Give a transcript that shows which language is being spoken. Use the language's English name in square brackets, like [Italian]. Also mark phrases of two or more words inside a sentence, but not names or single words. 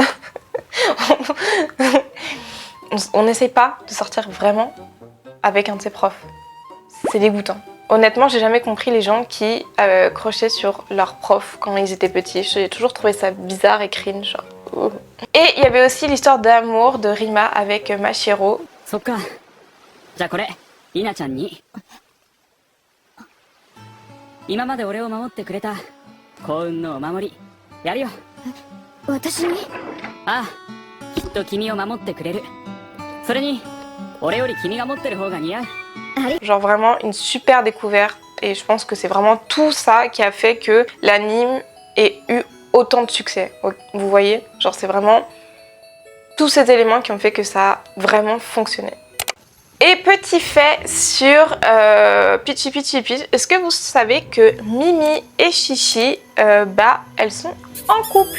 [French] On n'essaye pas de sortir vraiment avec un de ses profs. C'est dégoûtant. Honnêtement, j'ai jamais compris les gens qui crochaient sur leurs profs quand ils étaient petits. J'ai toujours trouvé ça bizarre et cringe. Genre. Et il y avait aussi l'histoire d'amour de Rima avec Mashiro. [Japanese] そっか。じゃあこれ、リナちゃんに。今まで俺を守ってくれた幸運のお守りやるよ。私に？ああ、きっと君を守ってくれる。それに俺より君が持ってる方が似合う。 [French] Genre vraiment une super découverte et je pense que c'est vraiment tout ça qui a fait que l'anime ait eu autant de succès. Vous voyez? Genre c'est vraiment tous ces éléments qui ont fait que ça a vraiment fonctionné. Et petit fait sur Peachy Peachy Peach, est-ce que vous savez que Mimi et Chichi, elles sont en couple?